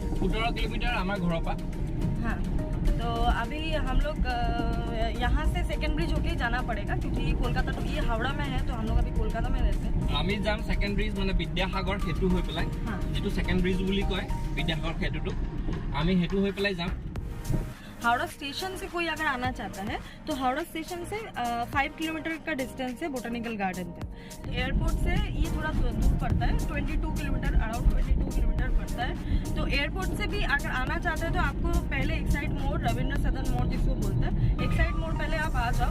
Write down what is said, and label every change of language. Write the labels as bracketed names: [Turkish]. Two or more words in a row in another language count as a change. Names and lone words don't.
[Hindi] 17 किलोमीटर हमारे घरों पर. हाँ, तो अभी हम लोग यहाँ से सेकेंड ब्रिज होके जाना पड़ेगा, क्योंकि कोलकाता तो ये हावड़ा में है, तो हम लोग अभी कोलकाता में रहते हैं. [Assamese] আমি যাম সেকেন্ড ব্রিজ মানে বিদ্যাসাগৰ সেতু হৈ পেলাই, যেটো সেকেন্ড ব্রিজ বুলি কয় বিদ্যাসাগৰ সেতুটো, আমি হেতু হৈ পেলাই যাম. [Hindi] हावड़ा स्टेशन से कोई अगर आना चाहता है तो हावड़ा स्टेशन से 5 किलोमीटर का डिस्टेंस है बोटानिकल गार्डन तक. एयरपोर्ट से ये थोड़ा दूर पड़ता है, 22 किलोमीटर, अराउंड 22 किलोमीटर पड़ता है. तो एयरपोर्ट से भी अगर आना चाहते हैं तो आपको पहले एक साइड मोड़, रविंद्र सदन मोड़ जिसको बोलते हैं, एक साइड मोड़ पहले आप आ जाओ.